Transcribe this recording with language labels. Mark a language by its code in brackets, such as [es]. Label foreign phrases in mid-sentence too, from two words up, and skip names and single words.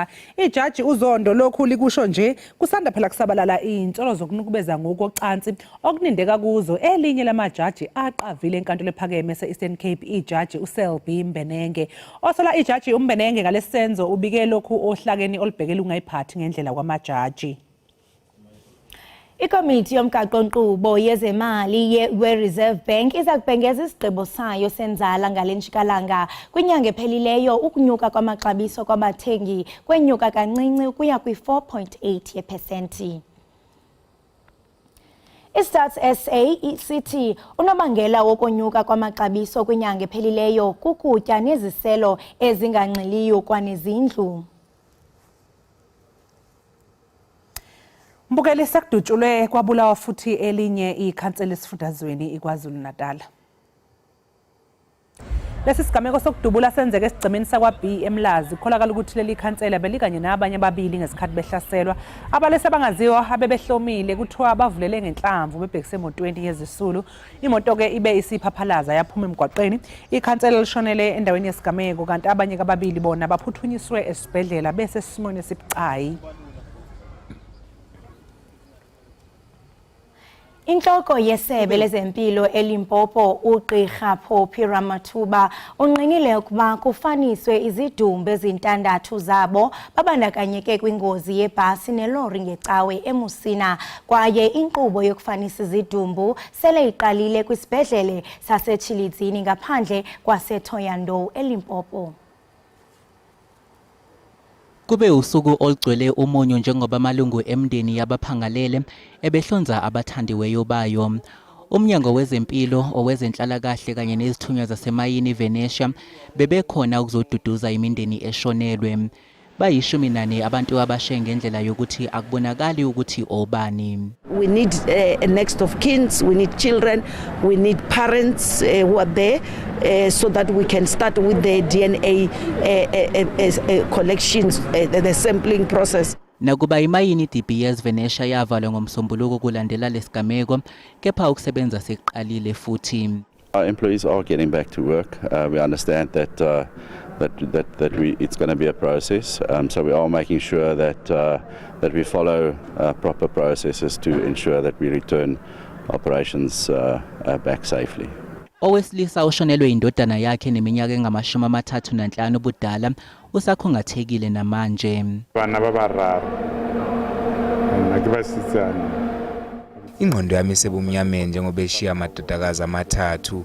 [zu] Ijaji uZondo lokhu likusho nje kusanda phela kusabalala izinsolo zokunukubeza ngokocansi okunindeka kuzo elinye lamajaji aqavile enkantolo ephakeme se-Eastern Cape, ijaji uSelby Mbenenge. Osola ijaji uMbenenge ngalesenzo ubike lokhu ohlakeni olubhekela ungayiphathi ngendlela kwamajaji. [xh] Ikomiti yomgaqo-nkqubo yezemali ye-Reserve Bank iza kubhengeza isigqibo sayo senzala ngale ntshikalanga kwinyanga ephelileyo. Ukunyuka kwamaxabiso kwabathengi kwenyuka kancinci ukuya kwi-4.8 yepesenti. iStats SA sithi unobangela wokonyuka kwamaxabiso kwinyanga ephelileyo kukutya neziselo ezinganxiliyo kwanezindlu. [zu] Mbukeli sekudutshulwe kwabulawa futhi elinye ikhansela esifundazweni iKwaZulu-Natal. Lesi sigameko sokudubula senzeke esigcemeni sakwa-B eMlazi. Kukholakala ukuthi leli khansela belikanye nabanye ababili ngesikhathi behlaselwa. Abalese bangaziwa abebehlomile kuthiwa bavulele ngenhlamvu bebhekise emotweni yezisulu. Imoto ke ibe isiphaphalaza yaphuma emgwaqeni. Ikhansela lishonele endaweni yesigameko kanti abanye ababili bona baphuthunyiswe esibhedlela bese simone sibucayi. [xh] Inhloko yesebe lezempilo eLimpopo uGqirha Phophi Ramathuba unqinile ukuba kufaniswe izidumbu ezintandathu zabo babandakanyeke kwingozi yebhasi nelori ngecawe eMusina, kwaye inkqubo yokufanisa izidumbu sele iqalile kwisibhedlele saseChilizini ngaphandle kwaseThoyandou eLimpopo. [zu] Kube usuku olugcwele umunyu njengoba amalungu emndeni yabaphangalele ebehlonza abathandiweyo bayo. Umnyango wezempilo owezenhlalakahle kanye nezithunywa zasemayini Venetia bebekhona ukuzoduduza imindeni eshonelwe. Bayishumi abantu abashe ngendlela yokuthi akubonakali ukuthi obani. [en] We need a next of kins, we need children, we need parents who are there so that we can start with the DNA collections, the sampling process. [zu] Nakuba imayini DBS Venetia yavalwa ngomsombuluko kulandela lesigameko, kepha ukusebenza seqalile futhi. [en] Our employees are getting back to work. We understand that it's going to be a process. So we are making sure that we follow proper processes to ensure that we return operations back safely. [zu] Owesilisa ushonelwe indodana yakhe neminyaka engama-35 ubudala usakhungathekile namanje. [nso] Bana babararo. Nakibasizana. [zu] Ingqondo yami sebumnyameni njengoba eshiya amadodakazi amathathu.